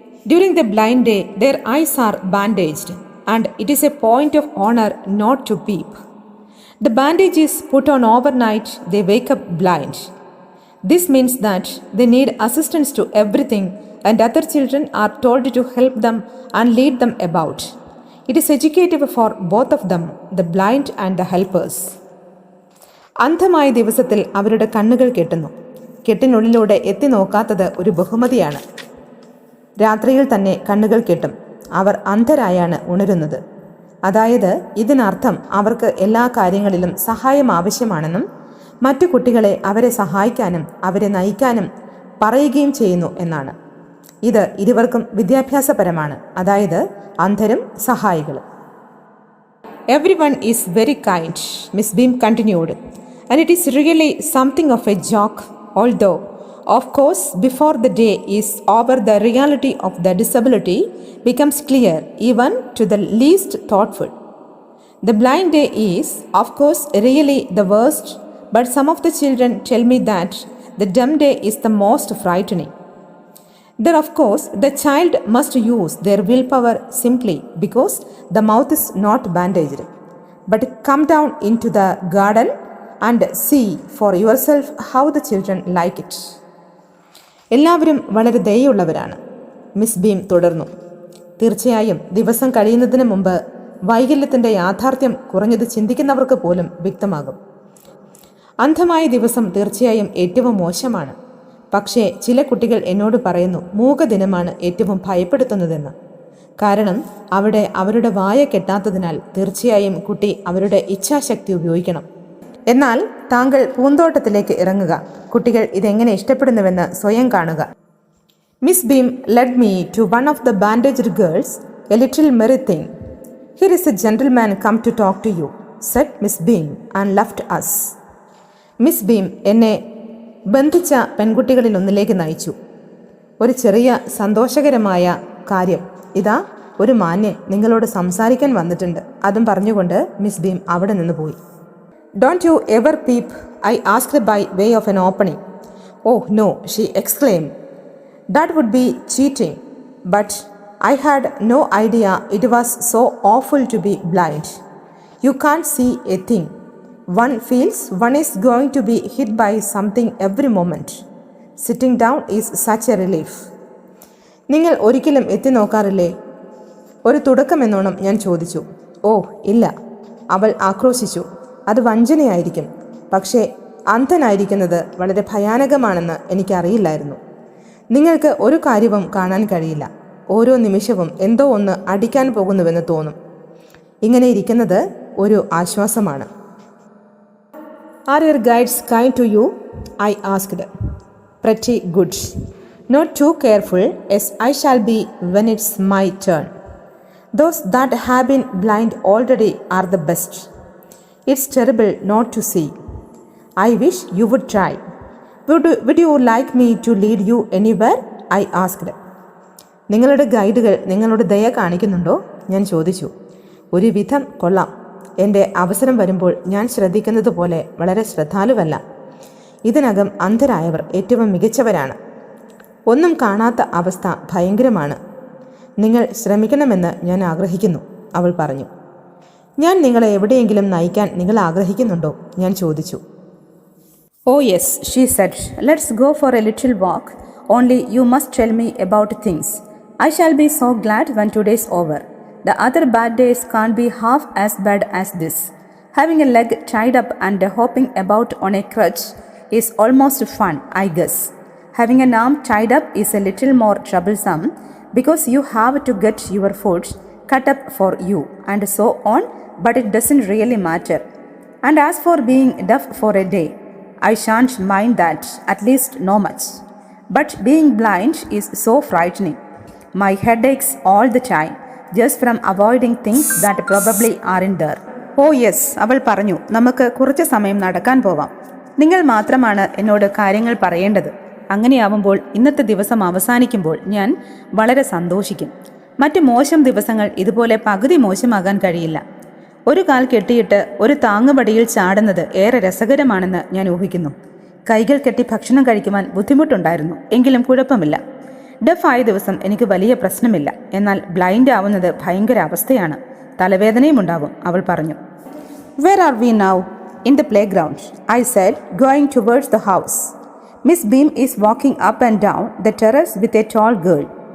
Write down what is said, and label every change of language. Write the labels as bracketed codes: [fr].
[en] During the blind day, their eyes are bandaged, and it is a point of honor not to peep. The bandage is put on overnight, they wake up blind. This means that they need assistance to everything, and other children are told to help them and lead them about. It is educative for both of them, the blind and the helpers. [ml] അന്ധമായ ദിവസത്തിൽ അവരുടെ കണ്ണുകൾ കെട്ടുന്നു. കെട്ടിനുള്ളിലൂടെ എത്തി നോക്കാത്തത് ഒരു ബഹുമതിയാണ്. രാത്രിയിൽ തന്നെ കണ്ണുകൾ കെട്ടും. അവർ അന്ധരായാണ് ഉണരുന്നത്. അതായത് ഇതിനർത്ഥം അവർക്ക് എല്ലാ കാര്യങ്ങളിലും സഹായം ആവശ്യമാണെന്നും മറ്റു കുട്ടികളെ അവരെ സഹായിക്കാനും അവരെ നയിക്കാനും പറയുകയും ചെയ്യുന്നു എന്നാണ്. ഇത് ഇരുവർക്കും വിദ്യാഭ്യാസപരമാണ്, അതായത് അന്ധരും സഹായികളും. Everyone is very kind, Miss Beam continued, and it is really something of a joke, although, of course, before the day is over, the reality of the disability becomes clear even to the least thoughtful. The blind day is, of course, really the worst, but some of the children tell me that the dumb day is the most frightening. Then, of course, the child must use their willpower simply because the mouth is not bandaged. But come down into the garden and see for yourself how the children like it. എല്ലാവരും വളരെ ദയയുള്ളവരാണ്, miss beam തുടർന്നു. തീർച്ചയായും ദിവസം കഴിയുന്നതിന് മുമ്പ് വൈകല്യത്തിൻ്റെ യാഥാർത്ഥ്യം കുറഞ്ഞത് ചിന്തിക്കുന്നവർക്ക് പോലും വ്യക്തമാകും. അന്ധമായ ദിവസം തീർച്ചയായും ഏറ്റവും മോശമാണ്. പക്ഷേ ചില കുട്ടികൾ എന്നോട് പറയുന്നു മൂകദിനമാണ് ഏറ്റവും ഭയപ്പെടുത്തുന്നതെന്ന്. കാരണം അവിടെ അവരുടെ വായ കെട്ടാത്തതിനാൽ തീർച്ചയായും കുട്ടി അവരുടെ ഇച്ഛാശക്തി ഉപയോഗിക്കണം. എന്നാൽ താങ്കൾ പൂന്തോട്ടത്തിലേക്ക് ഇറങ്ങുക. കുട്ടികൾ ഇതെങ്ങനെ ഇഷ്ടപ്പെടുന്നുവെന്ന് സ്വയം കാണുക. [en] Miss Beam led me to one of the bandaged girls, a little merry thing. Here is a gentleman come to talk to you, said Miss Beam and left us. [ml] Miss beam എന്നെ ബന്ധിച്ച പെൺകുട്ടികളിൽ ഒന്നിലേക്ക് നയിച്ചു. ഒരു ചെറിയ സന്തോഷകരമായ കാര്യം, ഇതാ ഒരു മാന്യൻ നിങ്ങളോട് സംസാരിക്കാൻ വന്നിട്ടുണ്ട്, അതും പറഞ്ഞുകൊണ്ട് മിസ് ബീം അവിടെ നിന്ന് പോയി. [en] Don't you ever peep? I asked by way of an opening. Oh no, she exclaimed. That would be cheating. But I had no idea it was so awful to be blind. You can't see a thing. One feels one is going to be hit by something every moment. Sitting down is such a relief. [ml] നിങ്ങൾ ഒരിക്കലും എത്തി നോക്കാറില്ലേ? ഒരു തുടക്കമെന്നോണം ഞാൻ ചോദിച്ചു. ഓ ഇല്ല, അവൾ ആക്രോശിച്ചു. അത് വഞ്ചനയായിരിക്കും. പക്ഷേ അന്ധനായിരിക്കുന്നത് വളരെ ഭയാനകമാണെന്ന് എനിക്കറിയില്ലായിരുന്നു. നിങ്ങൾക്ക് ഒരു കാര്യവും കാണാൻ കഴിയില്ല. ഓരോ നിമിഷവും എന്തോ ഒന്ന് അടിക്കാൻ പോകുന്നുവെന്ന് തോന്നും. ഇങ്ങനെ ഇരിക്കുന്നത് ഒരു ആശ്വാസമാണ്. Are your guides kind to you? I asked. Pretty good. Not too careful, as I shall be when it's my turn. Those that have been blind already are the best. It's terrible not to see. I wish you would try. Would you like me to lead you anywhere? I asked. നിങ്ങളുടെ ഗൈഡുകൾ നിങ്ങളോട് ദയ കാണിക്കുന്നുണ്ടോ? ഞാൻ ചോദിച്ചു. ഒരു വിധം കൊള്ളാം. എൻ്റെ അവസരം വരുമ്പോൾ ഞാൻ ശ്രദ്ധിക്കുന്നത് പോലെ വളരെ ശ്രദ്ധാലുവല്ല. ഇതിനകം അന്ധരായവർ ഏറ്റവും മികച്ചവരാണ്. ഒന്നും കാണാത്ത അവസ്ഥ ഭയങ്കരമാണ്. നിങ്ങൾ ശ്രമിക്കണമെന്ന് ഞാൻ ആഗ്രഹിക്കുന്നു, അവൾ പറഞ്ഞു. ഞാൻ നിങ്ങളെ എവിടെയെങ്കിലും നയിക്കാൻ നിങ്ങൾ ആഗ്രഹിക്കുന്നുണ്ടോ? ഞാൻ ചോദിച്ചു. [en] Oh yes, she said. Let's go for a little walk. Only you must tell me about things. I shall be so glad when today's over. The other bad days can't be half as bad as this. Having a leg tied up and hopping about on a crutch is almost fun, I guess. Having an arm tied up is a little more troublesome because you have to get your foot cut up for you and so on, but it doesn't really matter. And as for being deaf for a day, I shan't mind that, at least no much. But being blind is so frightening. My head aches all the time, just from avoiding things that probably aren't there. Oh yes, [ml] അവൾ പറഞ്ഞു. നമുക്ക് കുറച്ച് സമയം നടക്കാൻ പോവാം. നിങ്ങൾ മാത്രമാണ് എന്നോട് കാര്യങ്ങൾ പറയേണ്ടത്. അങ്ങനെയാവുമ്പോൾ ഇന്നത്തെ ദിവസം അവസാനിക്കുമ്പോൾ ഞാൻ വളരെ സന്തോഷിക്കും. മറ്റ് മോശം ദിവസങ്ങൾ ഇതുപോലെ പകുതി മോശമാകാൻ കഴിയില്ല. ഒരു കാൽ കെട്ടിയിട്ട് ഒരു താങ്ങുപടിയിൽ ചാടുന്നത് ഏറെ രസകരമാണെന്ന് ഞാൻ ഊഹിക്കുന്നു. കൈകൾ കെട്ടി ഭക്ഷണം കഴിക്കുവാൻ ബുദ്ധിമുട്ടുണ്ടായിരുന്നു, എങ്കിലും കുഴപ്പമില്ല. ഡെഫായ ദിവസം എനിക്ക് വലിയ പ്രശ്നമില്ല. എന്നാൽ ബ്ലൈൻഡ് ആവുന്നത് ഭയങ്കര അവസ്ഥയാണ്. തലവേദനയും ഉണ്ടാവും, അവൾ പറഞ്ഞു. [en] Where are we now? In the playground, I said, going towards the house. Miss Beam is walking up and down the terrace with a tall girl.